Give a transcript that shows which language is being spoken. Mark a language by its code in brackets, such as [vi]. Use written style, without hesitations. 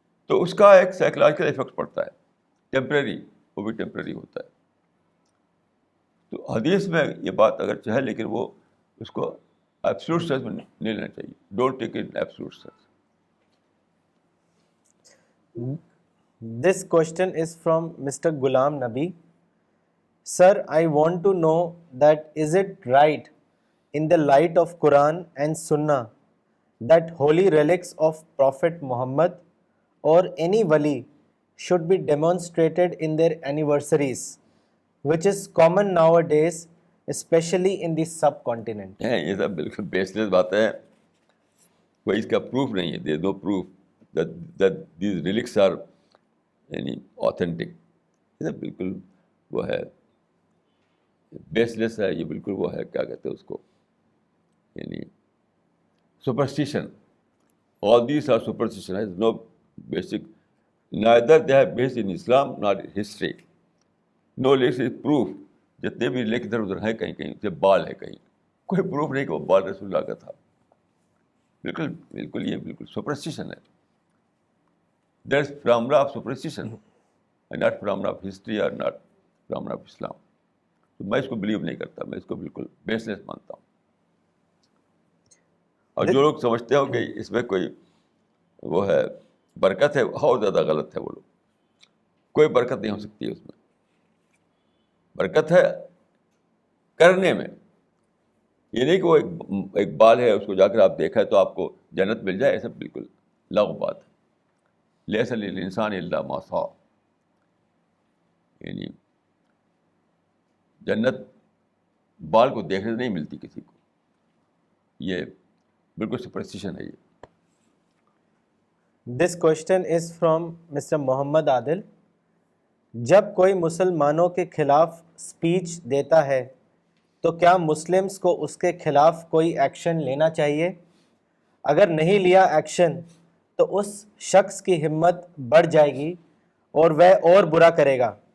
[ur] تو اس کا ایک سائیکولوجیکل ایفیکٹ پڑتا ہے, ٹیمپریری, وہ بھی ٹیمپریری ہوتا ہے. تو حدیث میں یہ بات اگرچہ ہے, لیکن وہ اس کو ایبسولوٹ سینس میں نہیں لینا چاہیے. [en] Don't take it absolute sense. This question is from Mr. Ghulam Nabi. Sir, I want to know that is it right in the light of Quran and Sunnah that holy relics of Prophet Muhammad or any wali should be demonstrated in their anniversaries, which is common nowadays, especially in the subcontinent? [ur] یہ سب بالکل بیس لیس باتیں ہیں, کوئی اس کا proof نہیں ہے. [en] There no proof that these relics are یعنی authentic. [ur] یہ بالکل وہ ہے, بیس لیس ہے یہ, بالکل وہ ہے, کیا کہتے ہیں اس کو, یعنی superstition. [en] All these are superstition. Has no basic, neither they are based in Islam nor history. No lyrics is proof. [ur] جتنے بھی لیک ادھر ادھر ہیں کہیں کہیں سے بال ہے, کہیں کوئی پروف نہیں کہ وہ بال رسول اللہ کا تھا. بالکل بالکل یہ بالکل سپرسٹیشن ہے. [en] That is phenomena of superstition and not phenomena of history اور not phenomena of Islam. [ur] تو میں اس کو بلیو نہیں کرتا, میں اس کو بالکل بیس لیس مانتا ہوں. اور جو لوگ سمجھتے ہو کہ اس میں کوئی وہ ہے برکت ہے, بہت زیادہ غلط ہے. وہ لوگ, کوئی برکت نہیں ہو سکتی ہے اس میں. برکت ہے کرنے میں, یہ نہیں کہ وہ ایک بال ہے, اس کو جا کر آپ دیکھا ہے تو آپ کو جنت مل جائے, ایسا بالکل لغو بات ہے. [ar] لیس للانسان الا ما سعی, [ur] یعنی جنت بال کو دیکھنے سے نہیں ملتی کسی کو. یہ بالکل سپرسٹیشن ہے یہ. [en] This question is from Mr. Muhammad Adil. [ur] جب کوئی مسلمانوں کے خلاف اسپیچ دیتا ہے تو کیا مسلمس کو اس کے خلاف کوئی ایکشن لینا چاہیے؟ اگر نہیں لیا ایکشن تو اس شخص کی ہمت بڑھ جائے گی اور وہ اور برا کرے گا.